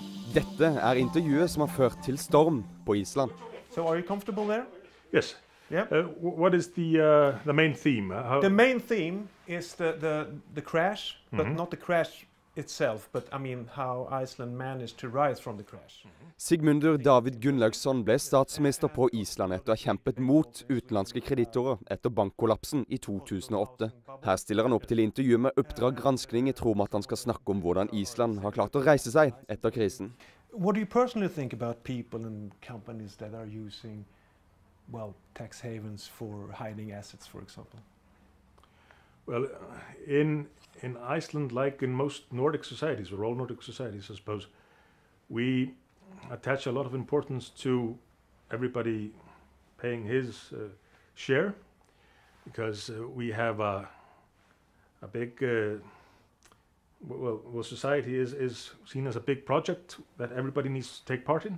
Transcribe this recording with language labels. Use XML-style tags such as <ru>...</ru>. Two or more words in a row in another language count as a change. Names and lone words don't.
<no>Dette er intervjuet som har ført til storm på Island.</no> <en>So are you comfortable there? Yes. Yeah. What is the main theme? The main theme is the crash, but not the crash itself, but I mean how Iceland managed to rise from the crash.</en> <no>Sigmundur David Gunnlaugsson ble statsminister på Island etter å ha kjempet mot utenlandske kreditorer etter bankkollapsen i 2008. Her stiller han opp til intervju med Oppdrag granskning i tro om at han skal snakke om hvordan Island har klart å reise seg etter krisen.</no> <en>What do you personally think about people and companies that are using, well, tax havens for hiding assets, for example? Well, in Iceland, like in most Nordic societies, or all Nordic societies, I suppose, we attach a lot of importance to everybody paying his share, because we have a big, well, society is seen as a big project that everybody needs to take part in.</en>